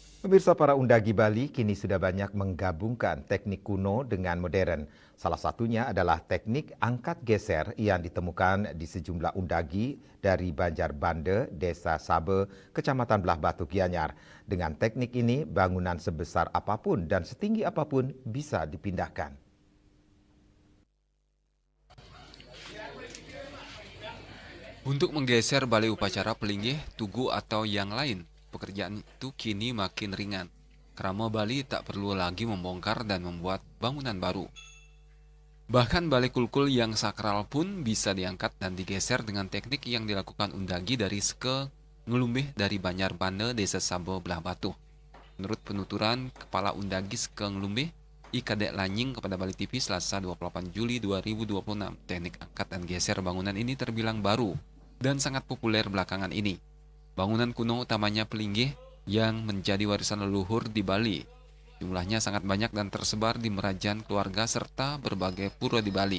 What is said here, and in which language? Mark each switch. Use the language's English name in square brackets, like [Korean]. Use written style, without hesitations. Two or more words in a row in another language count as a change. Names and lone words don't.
[Indonesian] Pemirsa, para undagi Bali kini sudah banyak menggabungkan teknik kuno dengan modern. Salah satunya adalah teknik angkat geser yang ditemukan di sejumlah undagi dari Banjar Bande, Desa Sabe, Kecamatan Belah Batu, Gianyar. Dengan teknik ini, bangunan sebesar apapun dan setinggi apapun bisa dipindahkan. Untuk menggeser balai upacara pelinggih, tugu atau yang lain, pekerjaan itu kini makin ringan. Kerama Bali tak perlu lagi membongkar dan membuat bangunan baru. Bahkan balai kulkul yang sakral pun bisa diangkat dan digeser dengan teknik yang dilakukan undagi dari Seke Ngelumbih dari Banjar Bande, Desa Sabo, Belah Batu. Menurut penuturan Kepala Undagi Seke Ngelumbih, IKD Lanying kepada Bali TV Selasa 28 Juli 2026, teknik angkat dan geser bangunan ini terbilang baru dan sangat populer belakangan ini. Bangunan kuno utamanya pelinggih yang menjadi warisan leluhur di Bali. Jumlahnya sangat banyak dan tersebar di Merajan keluarga serta berbagai pura di Bali.